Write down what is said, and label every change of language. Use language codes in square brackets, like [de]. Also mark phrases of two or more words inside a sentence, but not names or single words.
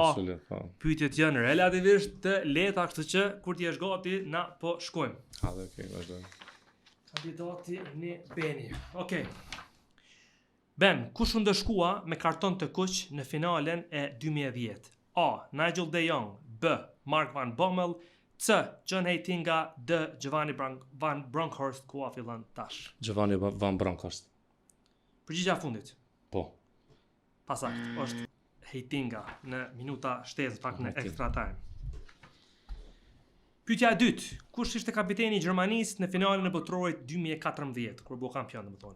[sq] Absolutt, po. Pyetjet janë relativisht të lehta, kështu që kur ti je gati, na po shkojmë. Hajde, okay, vazhdojmë. Kandidati një Beni. Okej. Ben, kush u ndeshkua me karton të kuq në finalen e 2010? A. Nigel de Jong. B. Mark van Bommel. C. John Heitinga. D. Giovanni van Bronckhorst, ku a fillon tash. Giovanni van Bronckhorst. Përgjigjja e fundit. Po. Pasakt, është Heitinga në minuta shtesë, pak në Okej. [en] extra time. [sq] Pyetja e dytë, kush ishte kapiteni i Gjermanisë në finalen e botrorit 2014, kur bu kampion, domethënë?